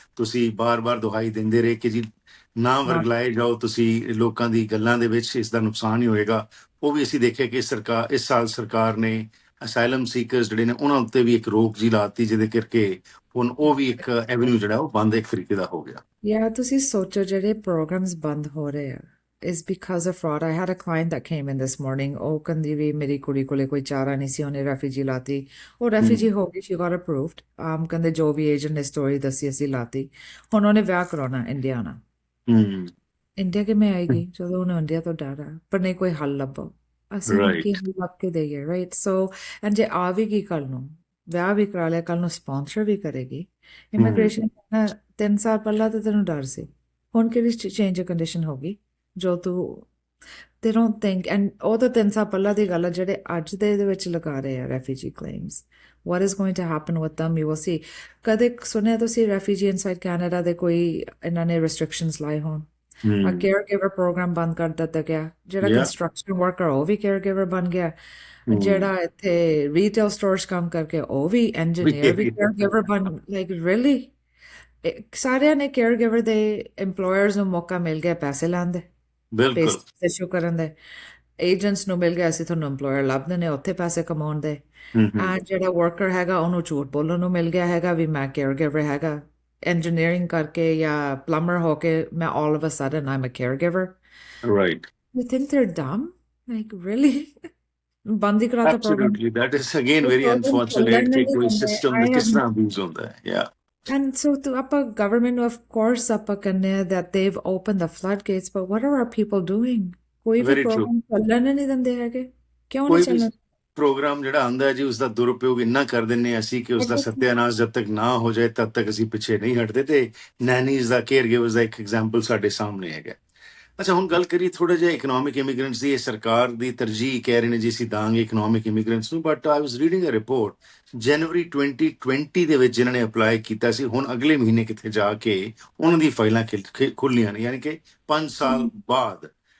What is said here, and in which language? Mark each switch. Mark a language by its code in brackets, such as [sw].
[pa] ਤੁਸੀਂ ਬਾਰ-ਬਾਰ ਦੁਹਾਈ ਦਿੰਦੇ ਰਹੇ ਕਿ ਜੀ ਨਾ ਵਰਗਲਾਏ ਜਾਓ ਤੁਸੀਂ ਲੋਕਾਂ ਦੀ ਗੱਲਾਂ ਦੇ ਵਿੱਚ, ਇਸ ਦਾ ਨੁਕਸਾਨ ਹੀ ਹੋਏਗਾ। ਉਹ ਵੀ ਅਸੀਂ ਦੇਖਿਆ ਕਿ ਇਸ ਸਾਲ ਸਰਕਾਰ ਨੇ ਅਸਾਈਲਮ ਸੀਕਰਸ ਜਿਹੜੇ ਨੇ ਉਹਨਾਂ ਉੱਤੇ ਵੀ ਇੱਕ ਰੋਕ ਜੀ ਲਾਤੀ, ਜਿਹਦੇ ਕਰਕੇ ਹੁਣ ਉਹ ਵੀ ਇੱਕ ਐਵਨਿਊ ਜਿਹੜਾ ਉਹ ਬੰਦ ਇੱਕ ਤਰੀਕੇ ਦਾ ਹੋ ਗਿਆ। ਯਾ ਤੁਸੀਂ ਸੋਚੋ ਜਿਹੜੇ ਪ੍ਰੋਗਰਾਮਸ ਬੰਦ ਹੋ ਰਹੇ ਆ [en] is because of fraud. I had a client that came in this morning. [pa] Oh, ਕਹਿੰਦੀ ਵੀ ਮੇਰੀ ਕੁੜੀ ਕੋਲੇ ਕੋਈ ਚਾਰਾ ਨਹੀਂ ਸੀ, ਉਹਨੇ ਰੈਫਿਊਜੀ ਲਾਤੀ। ਉਹ ਰੈਫਿਊਜੀ ਹੋ ਗਈ, [en] she got approved. [pa] ਕਹਿੰਦੇ ਜੋ ਵੀ ਏਜੰਟ ਨੇ ਸਟੋਰੀ ਦੱਸੀ ਅਸੀਂ ਲਾਤੀ। ਹੁਣ ਉਹਨੇ ਵਿਆਹ ਕਰਾਉਣਾ ਇੰਡੀਆ ਨਾਲ। ਇੰਡੀਆ ਕਿਵੇਂ ਆਏਗੀ ਜਦੋਂ ਉਹਨੂੰ ਇੰਡੀਆ ਤੋਂ ਡਰ ਆ? ਪਰ ਨਹੀਂ ਕੋਈ ਹੱਲ ਲੱਭੋ। ਅਸੀਂ ਕੀ ਲੱਭ ਕੇ ਦੇਈਏ? ਰਾਈਟ। ਸੋ ਐਂਡ ਜੇ ਆ ਵੀ ਗਈ ਕੱਲ ਨੂੰ, ਵਿਆਹ ਵੀ ਕਰਾ ਲਿਆ, ਕੱਲ ਨੂੰ ਸਪਾਂਸਰ ਵੀ ਕਰੇਗੀ। ਇਮੀਗ੍ਰੇਸ਼ਨ 3 ਸਾਲ ਪਹਿਲਾਂ ਤਾਂ ਤੈਨੂੰ ਡਰ ਸੀ, ਹੁਣ ਕਿਹੜੀ ਚੇਂਜ ਕੰਡੀਸ਼ਨ ਹੋ ਗਈ ਜੋ ਤੂੰ [en] they don't think, and [pa] ਉਹ ਤਾਂ 3 ਸਾਲ ਪਹਿਲਾਂ ਦੀ ਗੱਲ ਆ। ਜਿਹੜੇ ਅੱਜ ਦੇ ਵਿੱਚ ਲਗਾ ਰਹੇ ਆ refugee claims, [en] what is going to happen with them, you will see. [pa] ਕਦੇ ਸੁਣਿਆ ਤੁਸੀਂ ਰੈਫਿਊਜੀ ਇਨਸਾਈਡ ਕੈਨੇਡਾ ਦੇ ਕੋਈ ਇਹਨਾਂ ਨੇ restrictions ਲਾਏ ਹੋਣ? ਆ ਕੇਅਰ ਗਿਵਰ ਪ੍ਰੋਗਰਾਮ ਬੰਦ ਕਰ ਦਿੱਤਾ ਗਿਆ। ਜਿਹੜਾ ਕੰਸਟਰਕਸ਼ਨ ਵਰਕਰ ਉਹ ਵੀ ਕੇਅਰ ਗਿਵਰ ਬਣ ਗਿਆ। ਜਿਹੜਾ ਇੱਥੇ ਰੀਟੇਲ ਸਟੋਰਸ ਕੰਮ ਕਰਕੇ ਉਹ ਵੀ ਇੰਜੀਨੀਅਰ ਵੀ ਕੇਅਰ ਗਿਵਰ ਬਣ। ਲਾਈਕ ਰੀਅਲੀ ਸਾਰਿਆਂ ਨੇ ਕੇਅਰ ਗਿਵਰ ਦੇ EMPLOYERS ਨੂੰ ਮੌਕਾ ਮਿਲ ਗਿਆ ਪੈਸੇ ਲਾਉਣ ਦੇ, ਪੈਸੇ ਇਸ਼ੂ ਕਰਨ ਦੇ। ਏਜੰਟਸ ਨੂੰ ਮਿਲ ਗਿਆ ਅਸੀਂ ਤੁਹਾਨੂੰ EMPLOYER ਲੱਭ ਦਿੰਦੇ ਉੱਥੇ ਪੈਸੇ ਕਮਾਉਣ ਦੇ। ਐਂਡ ਜਿਹੜਾ ਵਰਕਰ ਹੈਗਾ ਉਹਨੂੰ ਝੂਠ ਬੋਲਣ ਨੂੰ ਮਿਲ ਗਿਆ ਹੈਗਾ ਵੀ ਮੈਂ ਕੇਅਰ ਗਿਵਰ ਹੈਗਾ। [en] engineering [pa] ਕਰਕੇ ਜਾਂ [en] plumber [pa] ਹੋ ਕੇ ਮੈਂ [en] all of a sudden I'm a caregiver. Right. You think they're dumb? Like really? [pa] ਬੰਦ ਹੀ ਕਰਾਤਾ programme. [en] Absolutely. That is again very unfortunate [pa] ਕਿ ਕੋਈ ਸਿਸਟਮ ਦਾ ਕਿਸ ਤਰ੍ਹਾਂ ਅਬਿਊਜ਼ ਹੁੰਦਾ ਹੈ। [en] Yeah. And so to ਆਪਾਂ government ਨੂੰ of course [pa] ਆਪਾਂ ਕਹਿੰਦੇ ਆ [en] that they've opened the floodgates, but what are our people doing? [pa] ਕੋਈ ਵੀ ਪ੍ਰੋਗਰਾਮ ਚੱਲਣ ਨਹੀਂ ਦਿੰਦੇ ਹੈਗੇ। ਕਿਉਂ ਨਹੀਂ ਚੱਲਣ? ਪ੍ਰੋਗਰਾਮ ਜਿਹੜਾ ਆਉਂਦਾ ਹੈ ਜੀ ਉਸਦਾ ਦੁਰਉਪਯੋਗ ਇੰਨਾ ਕਰ ਦਿੰਦੇ ਅਸੀਂ ਕਿ ਉਸਦਾ ਸਤਿਆਨਾਸ਼ ਜਦ ਤੱਕ ਨਾ ਹੋ ਜਾਏ ਤਦ ਤੱਕ ਅਸੀਂ ਪਿੱਛੇ ਨਹੀਂ ਹਟਦੇ। ਤੇ ਨੈਨੀਜ਼ ਦਾ, ਕੇਅਰ ਗਿਵਰਸ ਦਾ ਇੱਕ ਐਗਜ਼ਾਮਪਲ ਸਾਡੇ ਸਾਹਮਣੇ ਹੈਗਾ। ਅੱਛਾ, ਹੁਣ ਗੱਲ ਕਰੀਏ ਥੋੜਾ ਜਿਹਾ ਇਕਨੋਮਿਕ ਇਮੀਗ੍ਰੈਂਟਸ ਦੀ। ਇਹ ਸਰਕਾਰ ਦੀ ਤਰਜੀਹ ਕਹਿ ਰਹੇ ਨੇ ਜੀ ਅਸੀਂ ਦਾਂਗੇ ਇਕਨੋਮਿਕ ਇਮੀਗ੍ਰੈਂਟਸ ਨੂੰ, [en] but I was reading a report [pa] ਜਨਵਰੀ 2020 ਦੇ ਵਿੱਚ ਜਿਨ੍ਹਾਂ ਨੇ ਅਪਲਾਈ ਕੀਤਾ ਸੀ, ਹੁਣ ਅਗਲੇ ਮਹੀਨੇ ਕਿਤੇ ਜਾ ਕੇ ਉਹਨਾਂ ਦੀ ਫਾਈਲਾਂ ਖੁੱਲੀਆਂ ਨੇ। ਯਾਨੀ ਕਿ 5 ਸਾਲ ਬਾਅਦ।